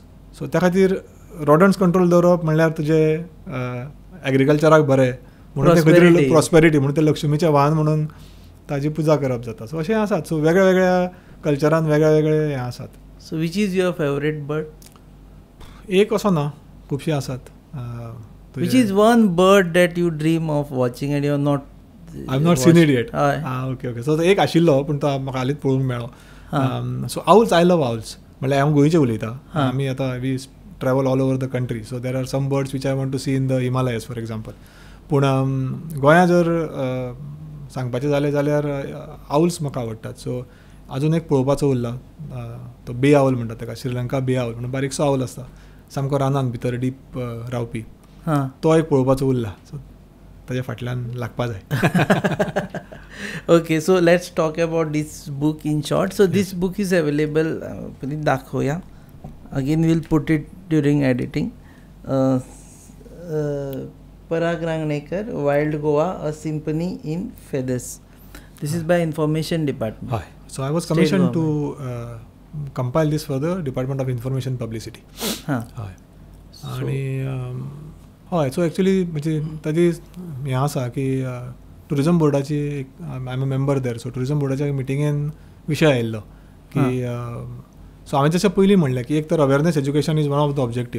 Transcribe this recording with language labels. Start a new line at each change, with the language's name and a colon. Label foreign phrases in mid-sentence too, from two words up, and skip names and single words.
Konkani: सो त्या खातीर
English: rodents control
Konkani: दवरप म्हणल्यार तुजे एग्रीकल्चराक बरें, म्हणून ते खंय तरी प्रॉस्पेरिटी म्हणून ते लक्ष्मीचें वाहन म्हणून ताजी पुजा करप जाता. सो अशें आसात. सो वेगळ्या वेगळ्या कल्चरान वेगळे वेगळे हें आसात.
English: So which is your favourite bird?
Konkani: एक असो ना, खुबशीं आसात.
English: Which is one bird that you dream of watching and you are not? I've not seen it yet. Okay.
Konkani: So एक आशिल्लो पूण तो म्हाका हालींच पळोवंक मेळ्ळो.
English: So owls, I love owls.
Konkani: म्हळ्यार हांव गोंयचें उलयतां. आमी आतां
English: we travel all over the country. So there are some birds which I want to see in the Himalayas for example.
Konkani: पूण गोंया जर सांगपाचें जालें जाल्यार आउल्स म्हाका आवडटात. सो आजून एक पळोवपाचो उरला, तो बे आउल म्हणटात ताका, श्रीलंका बे आउल म्हणून बारीकसो आउल आसता, सामको रानान भितर डीप रावपी. तो एक पळोवपाचो उरला. सो ताच्या फाटल्यान लागपा जाय.
English: Okay, so let's talk about this book in short. So this book is available. दाखवया again, will put it during editing. पराग रांगणेकर, वायल्ड गोवा, अ सिम्फनी इन फेदर्स. This is by Information Department. हय. So I was commission to compile this for the Department of Information Publicity. हय.
Konkani: आनी हय, सो एक्चुली म्हणजे ताजी हें आसा की टुरिजम बोर्डाची
English: I am a member there.
Konkani: सो टुरिजम बोर्डाच्या मिटिंगेन विशय आयिल्लो की सो हांवें तशें पयलीं म्हणलें की एक तर
English: awareness education is one of the objective.